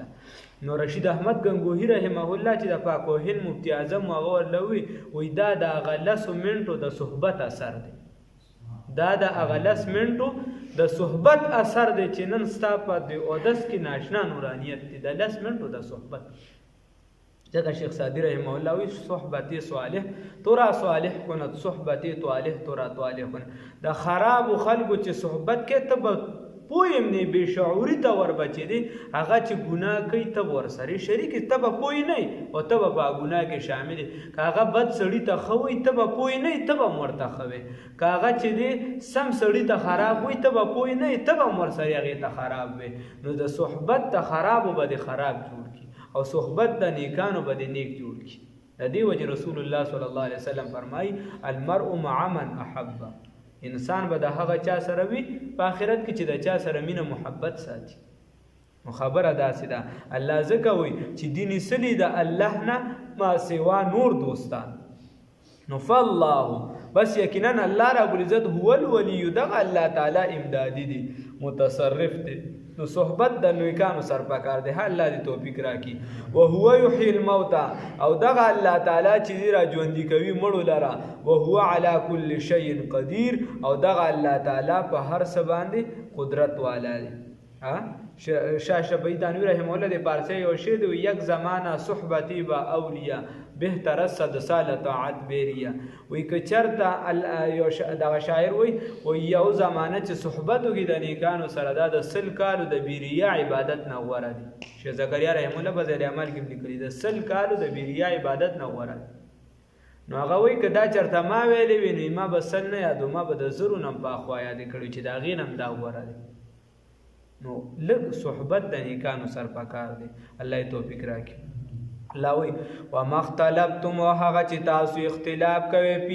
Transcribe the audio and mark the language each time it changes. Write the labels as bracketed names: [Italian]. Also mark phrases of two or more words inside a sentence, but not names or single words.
[Pashto] نو رشید احمد گنگوهی رحمه الله چې د پاک و هند مفتی اعظم هغه ورله وایي دا د هغه 10 منټو د صحبت اثر دی، دا د هغه 10 منټو د صحبت اثر دی چې نن ستا په د اودس کې ناشنا نورانیت دی د 10 منټو د صحبت. ځکه شیخ سعدي رحمه الله وایي [Persian] صحبتي صالح ترا صالح کند صحبتي طالح ترا طالح کند. [Pashto] د خرابو خلکو چې صحبت کې ته به پویم نه بېشعوري ته وربچې دی هغه چې ګناه کوي ته به ورسره شریک ته به پوه نه او ته به په ګناه کې شامل که هغه بد سړي ته ښه وایي ته به پوه نه ته به هم ورته ښه وایي، که هغه چې دی سم سړي ته خراب وایي ته به پوه نه ته به هم ورسره هغې ته خراب وایي. نو د صحبت ته خرابو به د خراب جوړ کړي او صحبت د نیکانو به د نیک جوړ کړي. د دې وجې رسول الله صلی الله علیه وسلم فرمایي [Arabic] المرء مع من احبه، [Pashto] انسان به د هغه چا سره وي په آخرت کې چې د چا سره مینه محبت ساتي. نو خبره داسې ده الله ځکه وایي چې دې نیسلي د الله نه ما سوا نور دوستان. نو فالله بس یقینا [Arabic] الله رب العزت هو الولی، [Pashto] دغه الله تعالی امدادي دی متصرف دی. نو صحبت د نیکانو سر پکار دی، الله دې توفیق راکړي. [Arabic] وهو یحیی الموتى [Pashto] او دغه الله تعالی چې را ژوندي کوي مړو لره، [Arabic] وهو علی کل شیء قدیر [Pashto] او دغه الله تعالی په هر څه باندې قدرت والا دی. شاه شفیع تنویر رحمه الله د پارسی یو شعر دی [Persian] یک زمانه صحبتی با اولیا بهتر است د سال طاعت بیریا [Pashto] وی که چرته دغه شاعر وی یو زمانه چې صحبت وکړي د نیکانو سره دا د 100 کالو د بیریا عبادت نه غوره دي شیخ زکریا رحمه الله په ذیل اعمال کې لیکلي د 100 کالو د بیریا عبادت نه غوره دي نو هغه وی که دا چرته ما ویلې وي نو ما به 100 نه یادو ما به د 0 نه پاخوا یاد کړو چې دا غینم دا غوره دي نو لږ صحبت د نیکانو سره پکار دی الله توفیق راکړي لاوی و مختلفتم و هغه چې تاسو اختلاف کوي